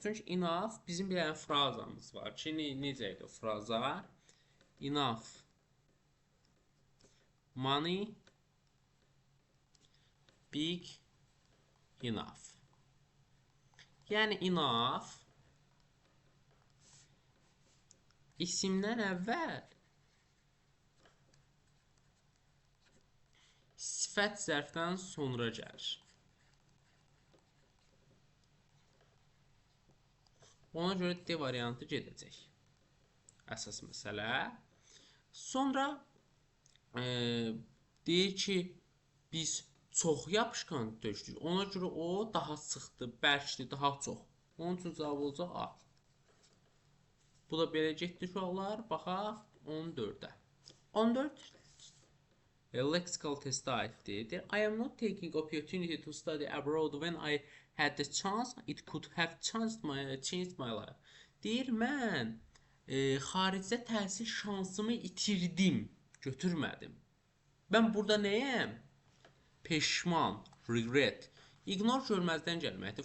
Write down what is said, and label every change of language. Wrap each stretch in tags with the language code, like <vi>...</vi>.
<az>Çünki enough bizim bir dənə frazamız var ki, necə idi o fraza?</az> <en>Enough money, big enough.</en> <az>Yəni enough isimdən əvvəl sifət zərfdən sonra gəlir. Ona görə D variantı gedəcək. Əsas məsələ. Sonra deyir ki, biz çox yapışqan tökdük. Ona görə o daha sıxdır, bərkdir, daha çox. Onun üçün cavab olacaq A. Bu da belə getdi uşaqlar. Baxaq 14-də. 14 lexical testə aiddir.</az> <en>I am not taking opportunity to study abroad when I had the chance. It could have changed my life.</en> <az>Deyir, mən xaricdə təhsil şansımı itirdim, götürmədim. Mən burada nəyəm? Peşman, regret. Ignore görməzdən gəlməkdir.</az>